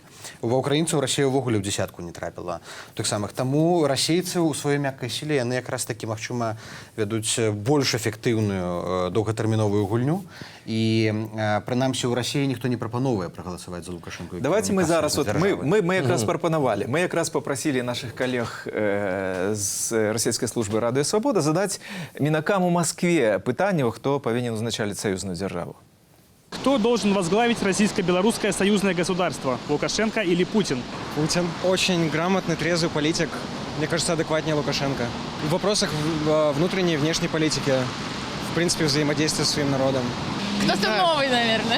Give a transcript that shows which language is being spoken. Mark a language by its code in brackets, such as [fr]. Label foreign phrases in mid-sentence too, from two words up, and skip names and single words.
[be] Ва ўкраінцаў Расія ўвогуле ў дзесятку не трапіла. Так самых. Таму расейцы ў сваёй мяккай сіле яны якраз такі, магчыма, вядуць больш эфектыўную доўгатэрміновую гульню. І прынамсі ў Расіі ніхто не прапановвае прагаласаваць за Лукашенко. Давайте мы зараз, вот, мы якраз прапанавалі, мы якраз [ru] попросили наших коллег [be] з расійскай службы Радыё Свабода задаць мінакам у Москве пытанне, хто павінен узначаліць саюзную дзяржаву. [ru] Кто должен возглавить российско-белорусское союзное государство? Лукашенко или Путин? Путин. Очень грамотный, трезвый политик. Мне кажется, адекватнее Лукашенко. В вопросах внутренней и внешней политики. В принципе, взаимодействия со своим народом. Кто-то новый, наверное.